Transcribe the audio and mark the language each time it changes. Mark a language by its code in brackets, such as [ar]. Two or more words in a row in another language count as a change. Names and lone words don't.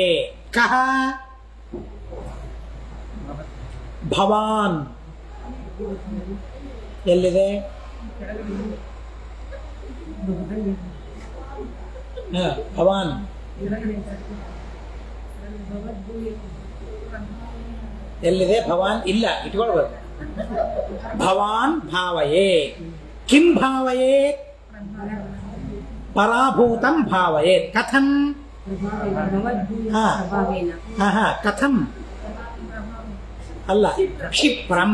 [sa] ಕಹ ಭವಾನ್ ಎಲ್ಲಿದೆ? [kn] ಭವಾನ್ ಎಲ್ಲಿದೆ? ಭವಾನ್ ಇಲ್ಲ, ಇಟ್ಕೊಳ್ಬೇಕು. [sa] ಭವಾನ್ ಭಾವಯೇ. ಕಿಂ ಭಾವಯೇತ್? ಪರಾಭೂತಂ ಭಾವಯೇತ್. ಕಥಂ? ಕಥಂ ಅಲ್ಲ, ಕ್ಷಿಪ್ರಂ.